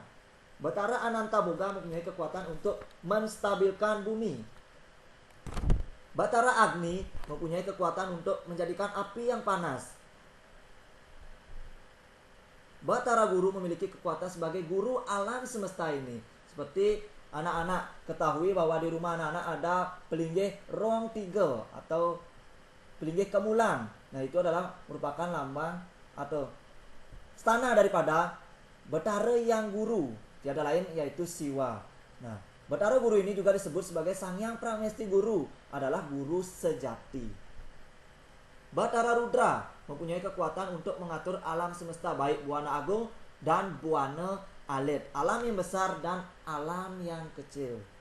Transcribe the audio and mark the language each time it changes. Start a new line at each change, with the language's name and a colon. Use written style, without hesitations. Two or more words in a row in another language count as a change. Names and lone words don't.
Indonesian: Batara Ananta Boga mempunyai kekuatan untuk menstabilkan bumi. Batara Agni mempunyai kekuatan untuk menjadikan api yang panas. Batara Guru memiliki kekuatan sebagai guru alam semesta ini. Seperti anak-anak ketahui bahwa di rumah anak-anak ada pelinggih rong tiga atau pelinggih kemulan. Nah, itu adalah merupakan lambang atau stana daripada Batara yang guru, tiada lain yaitu Siwa. Nah, Batara Guru ini juga disebut sebagai Sang Hyang Pramesti Guru, adalah guru sejati. Batara Rudra mempunyai kekuatan untuk mengatur alam semesta, baik buana agung dan buana alit, alam yang besar dan alam yang kecil.